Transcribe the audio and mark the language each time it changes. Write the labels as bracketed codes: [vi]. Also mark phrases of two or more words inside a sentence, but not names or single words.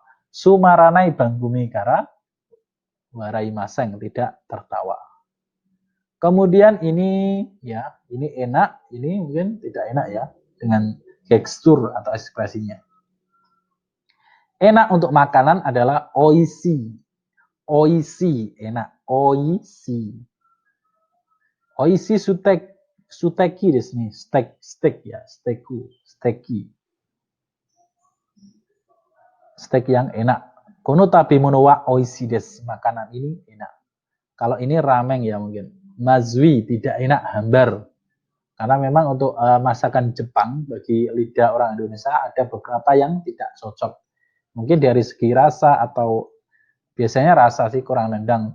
[ja] Sumaranai Banggumi Kara, warai maseng, [id] tidak tertawa. Kemudian ini ya, ini enak, ini mungkin tidak enak ya dengan tekstur atau ekspresinya. Enak untuk makanan adalah oishi. [ja] Oishi, enak. Oishi. Oishi suteki desu nih, steak ya, steki. [id] Steak yang enak. [ja] Kono tabemono wa oishi desu. [id] Makanan ini enak. Kalau ini ramen ya mungkin. Mazui, tidak enak, hambar. Karena memang untuk masakan Jepang bagi lidah orang Indonesia ada beberapa yang tidak cocok. Mungkin dari segi rasa atau biasanya rasa sih kurang nendang.